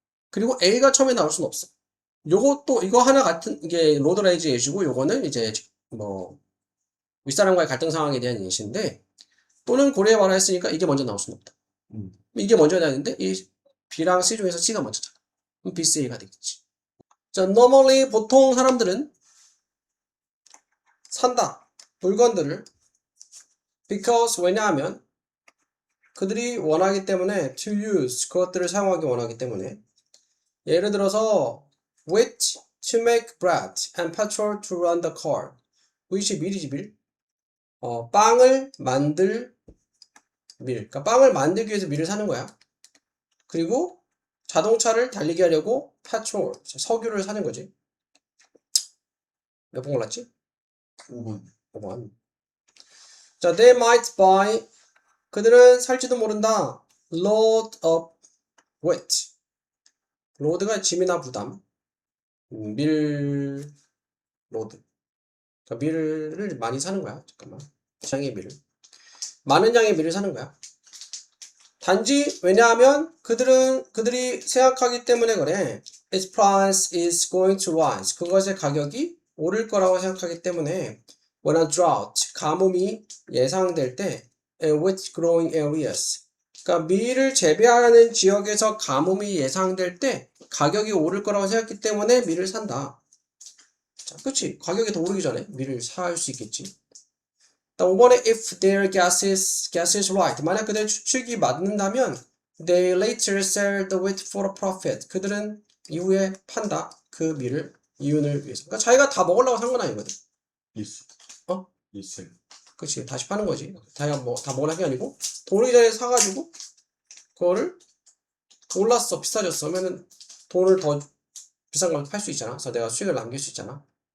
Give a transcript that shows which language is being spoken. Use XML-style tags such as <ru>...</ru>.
<ko>그리고 A가 처음에 나올 수는 없어. 요것도 이거 하나 같은 이게 로드레이지 예시고 요거는 이제 뭐 윗사람과의 갈등 상황에 대한 예시인데 또는 고려해 봐라 했으니까 이게 먼저 나올 수는 없다. 이게 먼저 나왔는데 이 B랑 C 중에서 C가 먼저잖아. 그럼 B, C, A가 되겠지. 자, normally 보통 사람들은 산다. 물건들을</ko> <en>because</en> <ko>왜냐하면 그들이 원하기 때문에</ko> <en>to use</en> <ko>그것들을 사용하기 원하기 때문에 예를 들어서</ko> <en>wheat to make bread and petrol to run the car.</en> <ko>wheat이 밀이지 밀. 빵을 만들 밀. 그러니까 빵을 만들기 위해서 밀을 사는 거야. 그리고 자동차를 달리게 하려고 페트롤, 석유를 사는 거지. 몇 번 골랐지? 5번. 자,</ko> <en>they might buy.</en> <ko>그들은 살지도 모른다.</ko> <en>load of weight.</en> <ko>로드가 짐이나 부담. 밀, 로드. 그러니까 밀을 많이 사는 거야. 잠깐만. 양의 밀을. 많은 양의 밀을 사는 거야. 단지 왜냐하면 그들이 생각하기 때문에 그래.</ko> <en>Its price is going to rise.</en> <ko>그것의 가격이 오를 거라고 생각하기 때문에</ko> <en>when a drought,</en> <ko>가뭄이 예상될 때</ko> <en>with growing areas.</en> <ko>그러니까 밀을 재배하는 지역에서 가뭄이 예상될 때 가격이 오를 거라고 생각했기 때문에 밀을 산다. 자, 그치? 가격이 더 오르기 전에 밀을 살 수 있겠지. 5번에</ko> <en>if their guess is right.</en> <ko>만약 그들의 추측이 맞는다면</ko> <en>they later sell the wheat for a profit.</en> <ko>그들은 이후에 판다. 그 밀을 이윤을 위해서. 그러니까 자기가 다 먹으려고 산 건 아니거든. 있어. 있어. 그치. 다시 파는 거지. 자기가 뭐 다 먹으려는 게 아니고 돈 오르기 전에 사가지고 그거를 올랐어. 비싸졌어. 그러면은 돈을 더 비싼 걸 팔 수 있잖아. 그래서 내가 수익을 남길 수 있잖아.</ko>